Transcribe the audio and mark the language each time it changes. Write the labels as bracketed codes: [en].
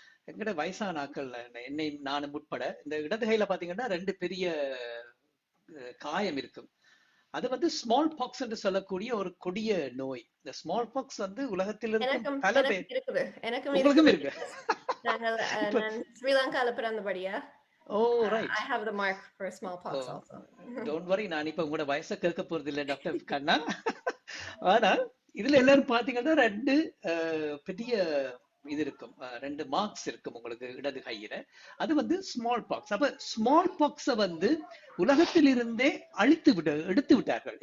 [ta] எங்கட வயசான ஆக்கள், என்னை நானும் உட்பட, இந்த இடது கையில பாத்தீங்கன்னா 2 பெரிய காயம் இருக்கும். அது வந்து ஸ்மால் பாக்ஸ் என்று சொல்லக்கூடிய ஒரு கொடிய நோய். இந்த ஸ்மால் பாக்ஸ் வந்து உலகத்தில் இருக்கும் பல பேர் உங்களுக்கும் இருக்கு. நான் ஸ்ரீலங்கால பிறந்தபடியா. [en] Oh, right. I have the mark for smallpox also. Don't worry, [ta] நான் இப்ப உங்களோட வயசை கேட்க போறது இல்லை டாக்டர் கண்ணா. ஆனா இதுல எல்லாரும் பாத்தீங்கன்னா 2 பெரிய இது இருக்கும், 2 மார்க்ஸ் இருக்கும் உங்களுக்கு இடது கையில. அது வந்து ஸ்மால் பாக்ஸ். அப்ப ஸ்மால் பாக்ஸ வந்து உலகத்தில் இருந்தே எடுத்து விட்டார்கள்.